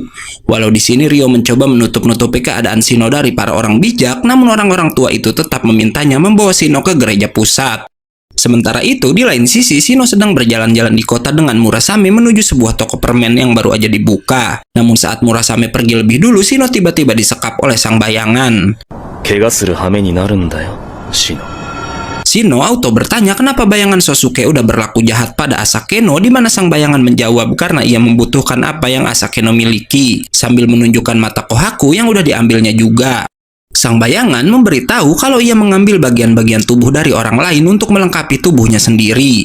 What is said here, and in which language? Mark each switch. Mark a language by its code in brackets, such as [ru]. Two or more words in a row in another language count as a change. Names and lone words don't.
[id] Walau di sini Ryo mencoba menutup-nutupi keadaan Shino dari para orang bijak, namun orang-orang tua itu tetap memintanya membawa Shino ke gereja pusat. Sementara itu, di lain sisi, Shino sedang berjalan-jalan di kota dengan Murasame menuju sebuah toko permen yang baru aja dibuka. Namun saat Murasame pergi lebih dulu, Shino tiba-tiba disekap oleh sang bayangan. [ja] 怪我する羽目になるんだよ、シノ。 [id] Shino auto bertanya kenapa bayangan Sosuke udah berlaku jahat pada Asakeno, di mana sang bayangan menjawab karena ia membutuhkan apa yang Asakeno miliki, sambil menunjukkan mata Kohaku yang udah diambilnya juga. Sang bayangan memberitahu kalau ia mengambil bagian-bagian tubuh dari orang lain untuk melengkapi tubuhnya sendiri.